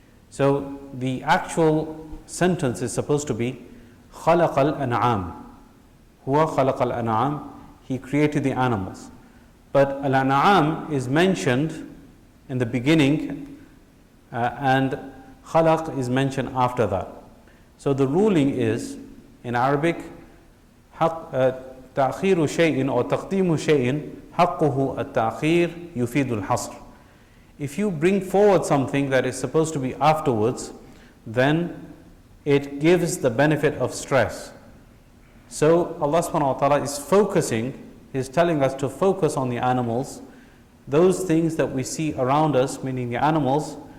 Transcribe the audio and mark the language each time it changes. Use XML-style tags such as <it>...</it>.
<en>So the actual sentence is supposed to be</en> <ar>خَلَقَ الْأَنْعَامِ, huwa خَلَقَ الْأَنْعَامِ,</ar> <en>He created the animals. But al-an'am is mentioned in the beginning and khalaq is mentioned after that. So the ruling is, in Arabic,</en> <ar>تأخير شيء</ar> <en>or</en> <ar>تقديم شيء حقه التأخير يفيد الحصر.</ar> <en>If you bring forward something that is supposed to be afterwards, then it gives the benefit of stress. So Allah subhanahu wa ta'ala is focusing, He's telling us to focus on the animals, those things that we see around us, meaning the animals.</en>